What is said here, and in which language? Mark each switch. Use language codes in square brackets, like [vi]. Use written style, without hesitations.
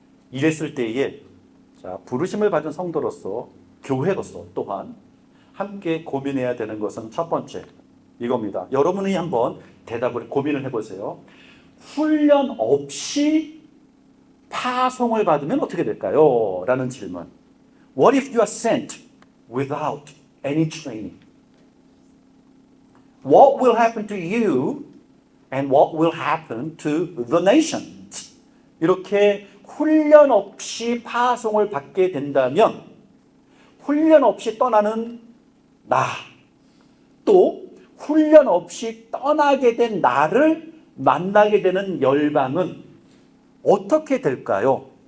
[ko] 이랬을 때에 부르심을 받은 성도로서, 교회로서 또한 함께 고민해야 되는 것은 첫 번째, 이겁니다. 여러분이 한번 대답을 고민을 해보세요. 훈련 없이 파송을 받으면 어떻게 될까요? 라는 질문. [en] What if you are sent without any training? What will happen to you and what will happen to the nations? [ko] 이렇게 훈련 없이 파송을 받게 된다면 훈련 없이 떠나는 나, 또 훈련 없이 떠나게 된 나를 만나게 되는 열방은 어떻게 될까요?